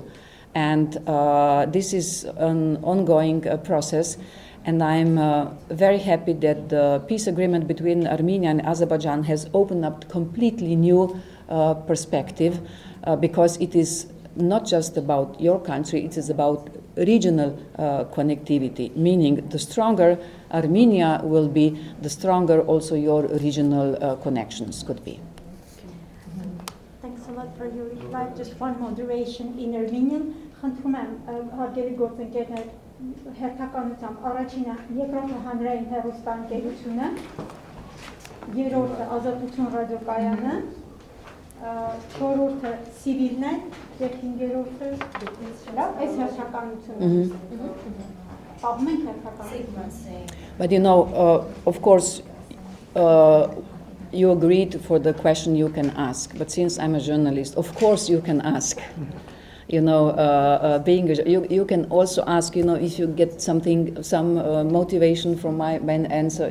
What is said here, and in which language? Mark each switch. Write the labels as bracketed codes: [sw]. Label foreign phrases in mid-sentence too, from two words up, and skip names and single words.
[en] And this is an ongoing process, and I'm very happy that the peace agreement between Armenia and Azerbaijan has opened up completely new perspective, because it is not just about your country, it is about regional connectivity, meaning the stronger Armenia will be, the stronger also your regional connections could be. Thanks a lot for your reply. Just one moderation in Armenian. [hy] Խնդրում եմ հարգելի գործընկերներ հերթականությամբ առաջինը երկրորդը հանրային հեռուստաընկերությունը, երրորդը ազատություն ռադիոկայանը, չորրորդը սիվիլն է եւ հինգերորդը լավ այս հերթականությունը։ Պահում ենք հերթականությունը։ [en] But of course, you agreed for the question you can ask. But since I'm a journalist, of course you can ask. You you can also ask, if you get some motivation from my answer.